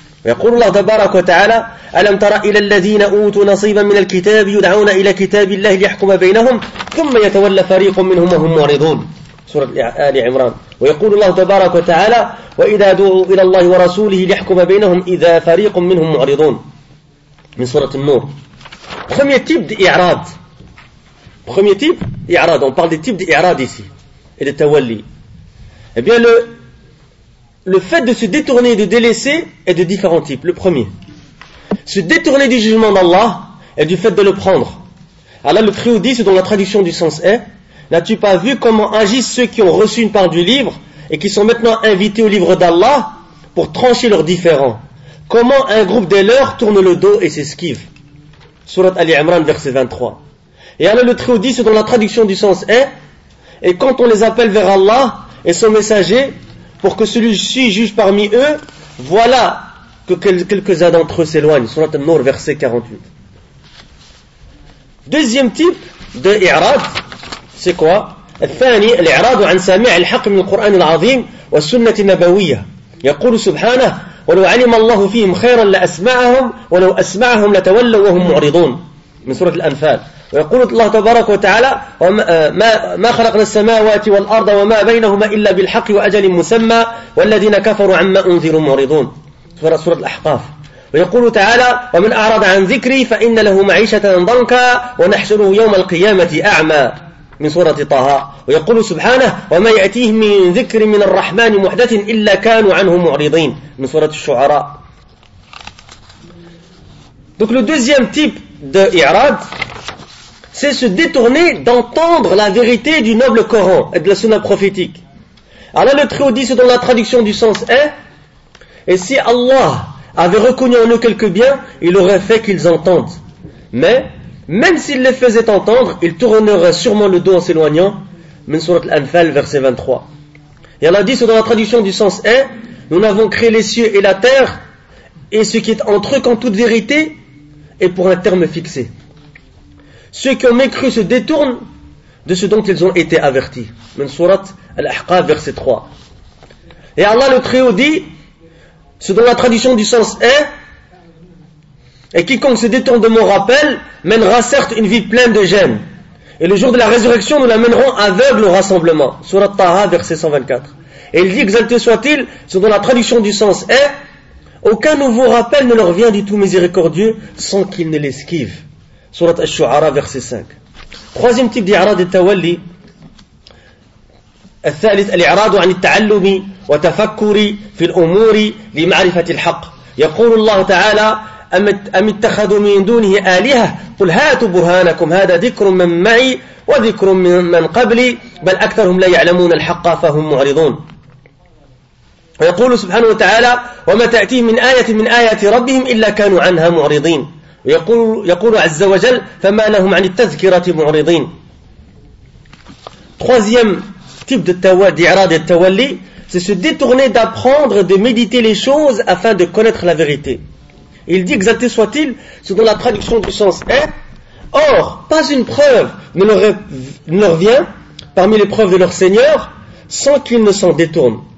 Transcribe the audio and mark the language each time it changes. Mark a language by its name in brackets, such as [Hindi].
[Arabic] يقول الله تبارك وتعالى ألم تر إلى الذين أوتوا نصيبا من الكتاب يدعون إلى كتاب الله ليحكم بينهم ثم يتولى فريق منهم وهم معرضون سورة آل عمران ويقول الله تبارك وتعالى وإذا دعوا إلى الله ورسوله ليحكم بينهم إذا فريق منهم معرضون من سورة النور [French] premier type d'i'rad premier type d'i'rad on parle des types d'i'rad ici et de tawalli et bien le fait de se détourner et de délaisser est de différents types. Le premier, se détourner du jugement d'Allah et du fait de le prendre. Alors le prix ou dit, dont la traduction du sens est, n'as-tu pas vu comment agissent ceux qui ont reçu une part du livre et qui sont maintenant invités au livre d'Allah pour trancher leurs différends? Comment un groupe des leurs tourne le dos et s'esquive? Surat Ali Imran, verset 23. Et alors le prix ou dit, dont la traduction du sens est, et quand on les appelle vers Allah et son messager, pour que celui-ci juge parmi eux, voilà que quelques-uns d'entre eux s'éloignent. Surat An-Nur, verset 48. Deuxième type de i'rad, c'est quoi? [Arabic] الثاني الاعراض عن سامع الحق من القرآن العظيم والسنة النبوية. يقول سبحانه ولو علم الله فيهم خيرا لأسمعهم ولو أسمعهم لتولوا وهم معرضون. من سورة الأنفال. ويقول الله تبارك وتعالى ما خلقنا السماوات والأرض وما بينهما إلا بالحق وأجل مسمى والذين كفروا عما أنذروا معرضون سورة الأحقاف ويقول تعالى ومن أعرض عن ذكري فإن له معيشة ضنكا ونحشره يوم القيامة أعمى من سورة طه ويقول سبحانه وما يأتيهم من ذكر من الرحمن محدث إلا كانوا عنه معرضين من سورة الشعراء [French] donc le deuxième type de i'rad c'est se détourner d'entendre la vérité du noble Coran et de la Sunna prophétique. Alors le Très-Haut, c'est dans la traduction du sens est, et si Allah avait reconnu en eux quelques biens, il aurait fait qu'ils entendent. Mais, même s'il les faisait entendre, ils tourneraient sûrement le dos en s'éloignant. Min surat al-Anfal, verset 23. Et Allah dit, c'est dans la traduction du sens est, nous n'avons créé les cieux et la terre, et ce qui est entre eux qu'en toute vérité, et pour un terme fixé. Ceux qui ont mécru se détournent de ce dont ils ont été avertis. Min surat al-Ahqaf, verset 3. Et Allah le Très-Haut dit, ce dont la traduction du sens est, et quiconque se détourne de mon rappel mènera certes une vie pleine de gêne. Et le jour de la résurrection, nous la mènerons aveugle au rassemblement. Surat Taha, verset 124. Et il dit, exalté soit-il, ce dont la traduction du sens est, aucun nouveau rappel ne leur vient du tout miséricordieux sans qu'ils ne l'esquivent. Surat Al-Shu'ara, verset 5. Troisième type d'i'rad et tawalli. [Arabic] الثالث الاعراض عن التعلم وتفكري في الامور لمعرفه الحق. يقول الله تعالى ام اتخذوا من دونه الهه قل هاتوا برهانكم هذا ذكر من معي وذكر من قبلي بل اكثرهم لا يعلمون الحق فهم معرضون. ويقول سبحانه وتعالى وما تاتيهم من ايه من ايات ربهم الا كانوا عنها معرضين. يقول عز وجل فما لهم عن التذكرة معرضين. [French] troisième type de tawalli, d'i'rad et tawalli, c'est se détourner d'apprendre et de méditer les choses afin de connaître la vérité. Il dit, exalté soit-il, selon la traduction du sens est, or, pas une preuve ne leur vient parmi les preuves de leur Seigneur sans qu'ils ne s'en détournent.